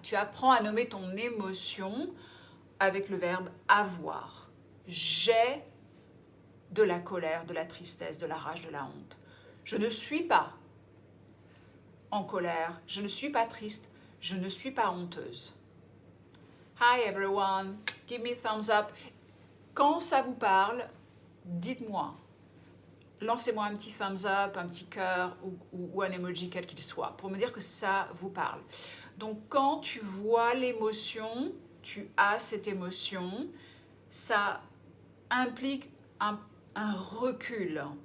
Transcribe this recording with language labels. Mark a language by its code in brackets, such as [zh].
[fr] Tu apprends à nommer ton émotion avec le verbe avoir. J'ai de la colère, de la tristesse, de la rage, de la honte. Je ne suis pas en colère, je ne suis pas triste, je ne suis pas honteuse. [en] Hi everyone, give me a thumbs up. [fr] Quand ça vous parle, dites-moi. Lancez-moi un petit thumbs up, un petit cœur ou un emoji quel qu'il soit pour me dire que ça vous parle. Donc quand tu vois l'émotion, tu as cette émotion, ça implique un recul.